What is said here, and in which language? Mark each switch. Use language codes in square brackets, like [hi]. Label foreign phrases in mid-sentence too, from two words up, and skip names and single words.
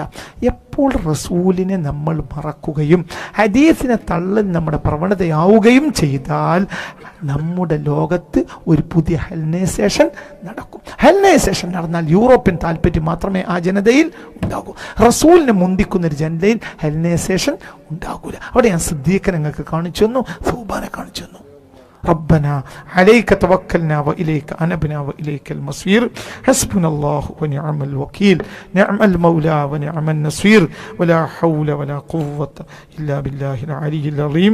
[ml] എപ്പോൾ റസൂലിനെ നമ്മൾ മറക്കുകയും ഹദീസിനെ തള്ളൽ നമ്മുടെ പ്രവണതയാവുകയും ചെയ്താൽ നമ്മുടെ ലോകത്ത് ഒരു പുതിയ ഹെൽനൈസേഷൻ നടക്കും. ഹെൽനൈസേഷൻ നടന്നാൽ യൂറോപ്യൻ താല്പര്യം മാത്രമേ ആ ജനതയിൽ ഉണ്ടാകൂ. റസൂലിനെ മുന്തിക്കുന്നൊരു ജനതയിൽ ഹെൽനൈസേഷൻ ഉണ്ടാകൂല. അവിടെ ഞാൻ സിദ്ദീഖിനെ നിങ്ങൾക്ക് കാണിച്ചു തന്നു, സൗബാനെ കാണിച്ചു തന്നു. [ar] ربنا عليك توكلنا وإليك أنبنا وإليك المصير حسبنا الله ونعم الوكيل نعم المولى ونعم النصير ولا حول ولا قوة إلا بالله العلي العظيم.